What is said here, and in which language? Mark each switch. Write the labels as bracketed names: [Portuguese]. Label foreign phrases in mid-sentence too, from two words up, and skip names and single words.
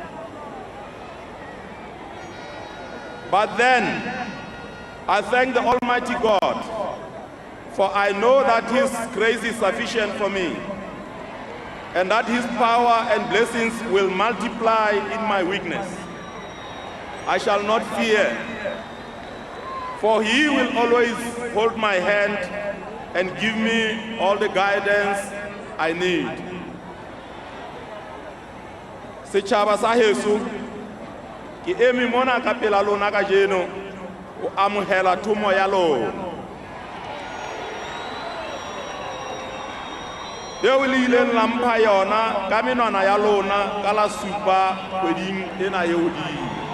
[English] But then, I thank the Almighty God, for I know that His grace is sufficient for me, and that His power and blessings will multiply in my weakness. I shall not fear, for He will always hold my hand and give me all the guidance I need. [Southern Sotho] Setjhaba sa heso, ke eme mona ka pela lona kajeno o amohela thomo ya lona. Eo le ileng la mpha yona ka menwana ya lona ka la 7 kgweding ena e hodimo.